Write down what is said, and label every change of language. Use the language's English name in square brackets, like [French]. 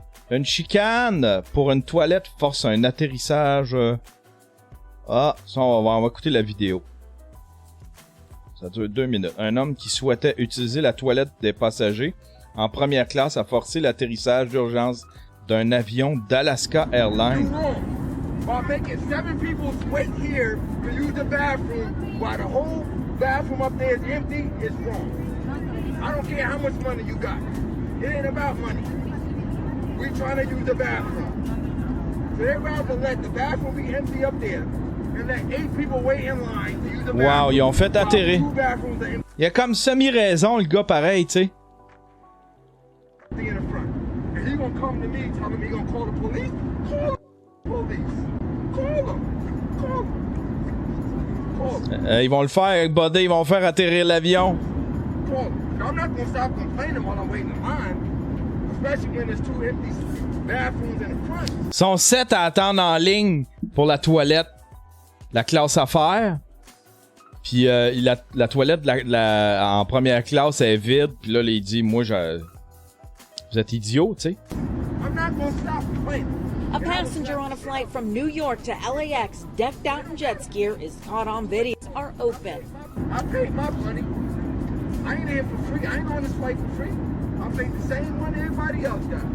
[French] Une chicane pour une toilette force un atterrissage. Ça, on va écouter la vidéo. Ça dure 2 minutes. Un homme qui souhaitait utiliser la toilette des passagers en première classe a forcé l'atterrissage d'urgence d'un avion d'Alaska Airlines. [English] While making 7 people wait here to use the bathroom while the whole bathroom up there is empty is wrong. I don't care how much money you got. It ain't about money. We're trying to use the bathroom. So they'd rather let the bathroom be empty up there and let 8 people wait in line to use the bathroom. [French] Wow, ils ont fait atterrir. Il a comme semi-raison, le gars, pareil, tu sais. [English] In the front. And he gonna come to me telling me he gonna call the police? Call the police. Call them. Call them. [French] Ils vont le faire, buddy, ils vont faire atterrir l'avion. [English] Call them. I'm not gonna stop complaining while I'm waiting in line, especially when there's 2 empty bathrooms in the front. [French] Ils sont 7 à attendre en ligne pour la toilette, la classe affaires. Puis la toilette en première classe est vide. Puis là, il dit, moi, vous êtes idiot, tu sais. I'm not gonna stop complaining. [English] A passenger on a flight from New York to LAX, decked out in jet gear, is caught on video. Are open. I paid my money. I ain't here for free. I ain't on this flight for free. I paid the same one everybody else got.